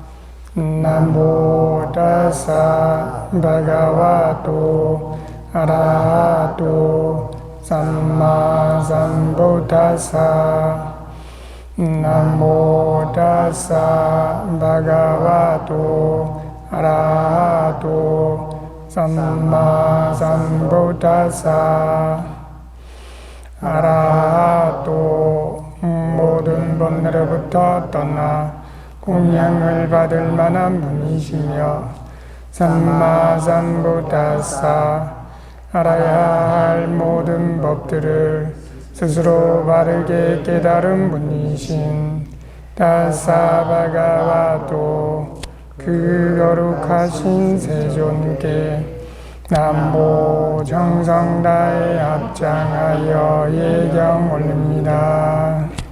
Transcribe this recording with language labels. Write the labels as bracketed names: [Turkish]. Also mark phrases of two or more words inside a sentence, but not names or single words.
[Pali] Namo tassa bhagavato arahato sammā sambuddhassa. Namo tassa bhagavato arahato sammā sambuddhassa. [Korean] 아라하도 모든 번뇌로부터 떠나 공양을 받을 만한 분이시며 [Pali] sammā sambuddhassa [Korean] 알아야 할 모든 법들을 스스로 바르게 깨달은 분이신 [Pali] tassa bhagavato [Korean] 그 거룩하신 세존께 남모 정성 다해 합장하여 예경 올립니다.